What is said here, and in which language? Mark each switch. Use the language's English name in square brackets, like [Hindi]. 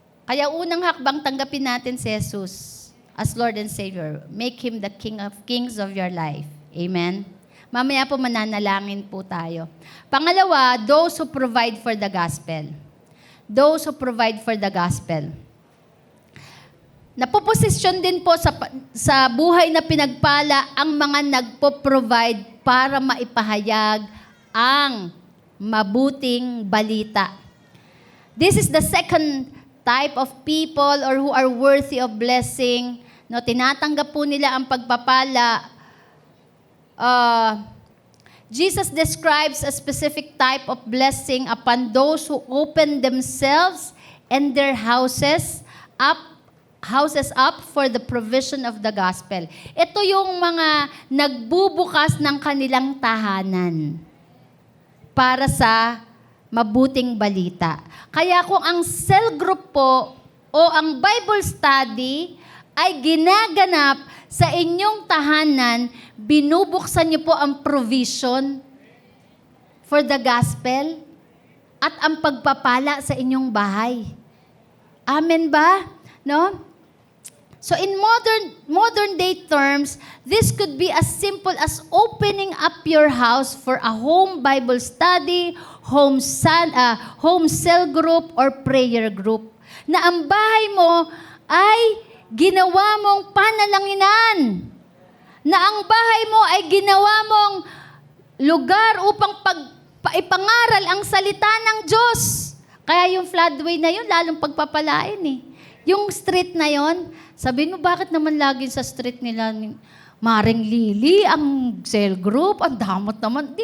[Filipino] Kaya unang hakbang tanggapin natin si Jesus as Lord and Savior. [English] Make Him the King of Kings of your life. Amen? Mamaya po mananalangin po tayo. Pangalawa, those who provide for the gospel. Those who provide for the gospel. [Filipino] Napoposisyon din po sa buhay na pinagpala ang mga nagpo-provide para maipahayag ang mabuting balita. [English] This is the second type of people or who are worthy of blessing. [Filipino] No, tinatanggap po nila ang pagpapala. [English] Jesus describes a specific type of blessing upon those who open themselves and their houses up for the provision of the gospel. [Filipino] Ito yung mga nagbubukas ng kanilang tahanan para sa mabuting balita. Kaya kung ang cell group po o ang Bible study ay ginaganap sa inyong tahanan, binubuksan niyo po ang provision for the gospel at ang pagpapala sa inyong bahay. Amen ba? No? [English] So in modern day terms, this could be as simple as opening up your house for a home Bible study, home cell group, or prayer group. [Filipino] Na ang bahay mo ay ginawa mong panalanginan. Na ang bahay mo ay ginawa mong lugar upang ipangaral ang salita ng Diyos. Kaya yung floodway na yun, lalong pagpapalain eh. Yung street na yon, sabihin mo, bakit naman lagi sa street nila Maring Lily, ang cell group, ang damot naman.